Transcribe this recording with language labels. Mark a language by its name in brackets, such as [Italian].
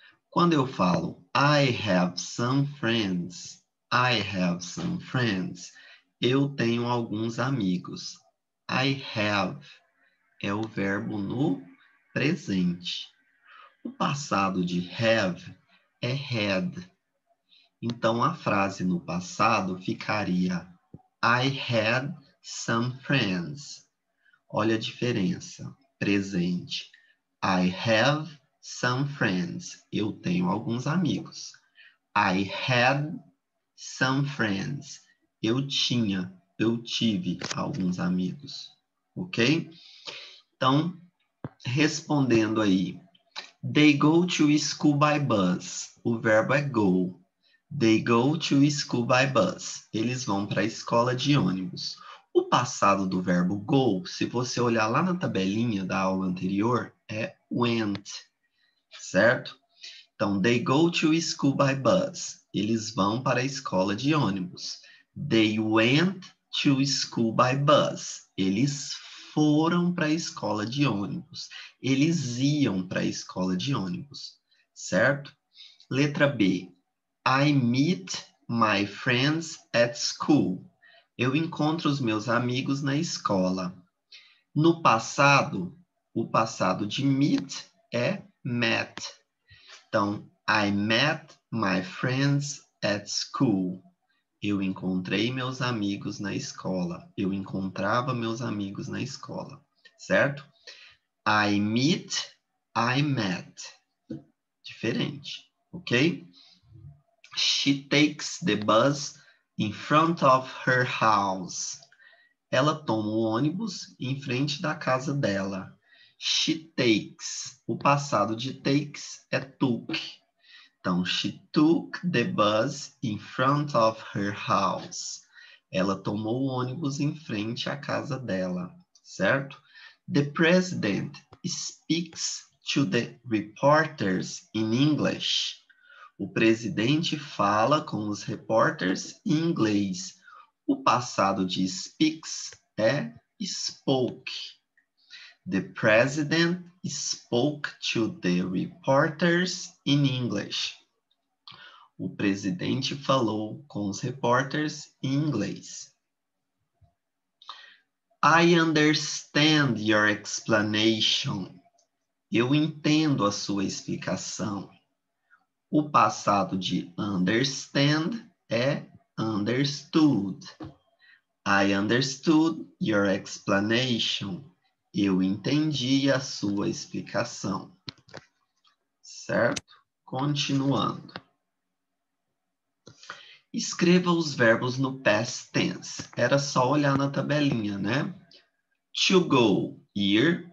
[Portuguese] Quando eu falo [English] I have some friends, [Portuguese] eu tenho alguns amigos. I have é o verbo no presente. O passado de have é had. Então, a frase no passado ficaria [English] I had some friends. [Portuguese] Olha a diferença. Presente. [English] I have some friends. [Portuguese] Eu tenho alguns amigos. [English] I had some friends. [Portuguese] Eu tive alguns amigos. Ok? Então, respondendo aí. [English] They go to school by bus. [Portuguese] O verbo é [English] go. They go to school by bus. [Portuguese] Eles vão para a escola de ônibus. O passado do verbo go, se você olhar lá na tabelinha da aula anterior, é went, certo? Então, [English] they go to school by bus. [Portuguese] Eles vão para a escola de ônibus. [English] They went to school by bus. [Portuguese] Eles foram para a escola de ônibus. Eles iam para a escola de ônibus, certo? Letra B. [English] I meet my friends at school. [Portuguese] Eu encontro os meus amigos na escola. No passado, o passado de meet é met. Então, [English] I met my friends at school. [Portuguese] Eu encontrei meus amigos na escola. Eu encontrava meus amigos na escola, certo? [English] I meet, I met. [Portuguese] Diferente, ok? [English] She takes the bus in front of her house. [Portuguese] Ela toma o ônibus em frente da casa dela. [English] She takes. [Portuguese] O passado de takes é took. Então, [English] she took the bus in front of her house. [Portuguese] Ela tomou o ônibus em frente à casa dela, certo? [English] The president speaks to the reporters in English. [Portuguese] O presidente fala com os repórteres em inglês. O passado de speaks é spoke. [English] The president spoke to the reporters in English. [Portuguese] O presidente falou com os repórteres em inglês. [English] I understand your explanation. [Portuguese] Eu entendo a sua explicação. O passado de understand é understood. [English] I understood your explanation. [Portuguese] Eu entendi a sua explicação. Certo? Continuando. Escreva os verbos no past tense. Era só olhar na tabelinha, To go, ir.